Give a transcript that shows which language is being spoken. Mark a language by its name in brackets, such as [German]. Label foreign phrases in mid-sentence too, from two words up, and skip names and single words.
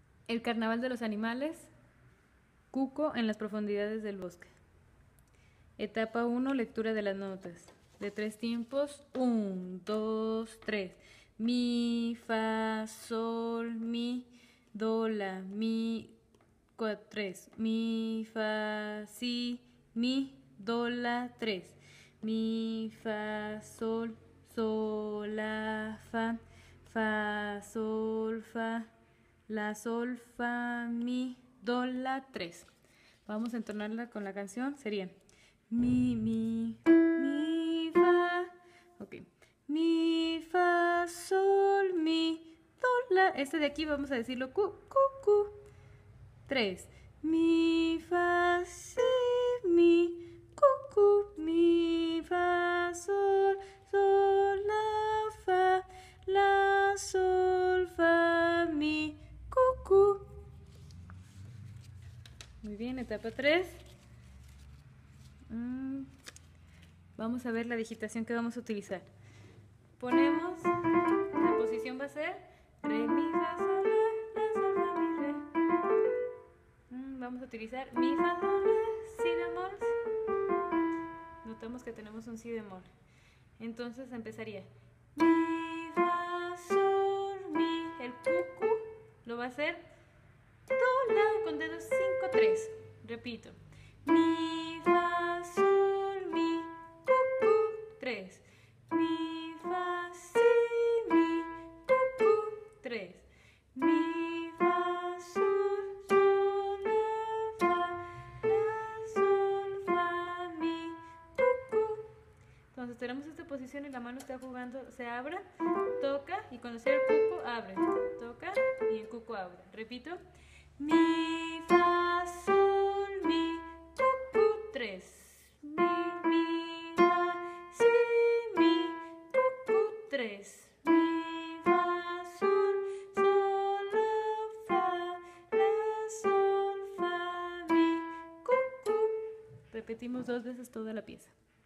[Spanish] El Carnaval de los animales, Cuco en las profundidades del bosque. Etapa 1, lectura de las notas. De 3 tiempos, 1, 2, 3. Mi, fa, sol, mi, do, la, mi, 3. Mi, fa, si, mi, do, la, 3. Mi, fa, sol, sol, la, fa, sol, fa, la, sol, fa, mi, do, la, 3. Vamos a entonarla con la canción. Sería mi, fa. Ok. Mi, fa, sol, mi, do, la. Este de aquí vamos a decirlo cu. 3. Mi, fa, si, mi, cu. Mi, fa, sol, sol, la, sol, fa, mi, cu. Muy bien, etapa 3. Vamos a ver la digitación que vamos a utilizar. Ponemos, la posición va a ser re, mi, fa, sol, la, sol, fa, mi, re. Vamos a utilizar mi, fa, sol, la, si bemol. Notamos que tenemos un si bemol. Entonces empezaría mi, fa, sol, mi. El cucu lo va a hacer do, la, con dedos 5, 3. Repito. Mi, fa, sol, mi, cucu, 3. Mi, fa, si, mi, cucu, 3. Mi, fa, sol, sol, la, sol, fa, mi, cucu. Entonces tenemos esta posición y la mano está jugando, se abre, toca y cuando sea el cucu abre, toca y el cucu abre. Repito. Mi, fa, sol, mi, cucu, 3. Mi, fa, si, mi, cucu, 3. Mi, fa, sol, sol, la, sol, fa, mi, cucu. Repetimos 2 veces toda la pieza.